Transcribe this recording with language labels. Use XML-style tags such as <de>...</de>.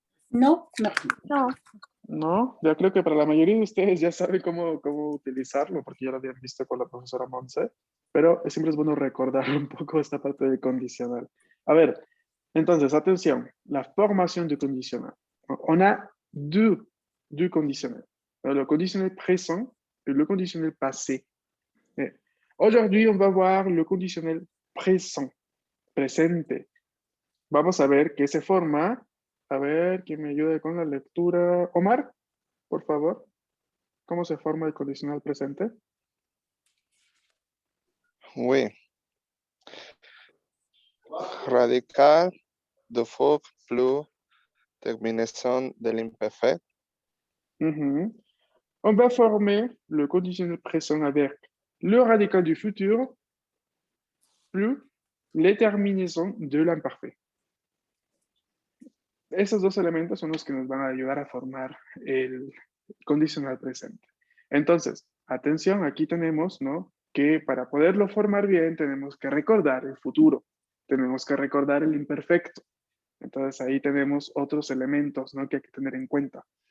<es>No. No. no, No, ya creo que para la mayoría de ustedes ya saben cómo utilizarlo, porque ya lo habían visto con la profesora Monse, pero siempre es bueno recordar un poco esta parte del condicional. A ver, entonces, atención, la formación du condicional.</es> <fr>On a deux conditionnels. Le conditionnel présent et le conditionnel passé. Aujourd'hui, on va voir le conditionnel présent, presente.</fr> <es>Vamos a ver qué se forma. A ver, ¿quién me ayuda con la lectura? Omar, por favor. ¿Cómo se forma el condicional presente?</es> <fr>Oui. Radical de verbe plus terminaison de l'imperfect. Mhm. On va former le conditionnel présent avec le radical du futur plus les terminaisons de l'imparfait.</fr> <es>Esos dos elementos son los que nos van a ayudar a formar el condicional presente. Entonces, atención, aquí tenemos, ¿no? Que para poderlo formar bien tenemos que recordar el futuro, tenemos que recordar el imperfecto. Entonces ahí tenemos otros elementos, ¿no? Que hay que tener en cuenta.</es>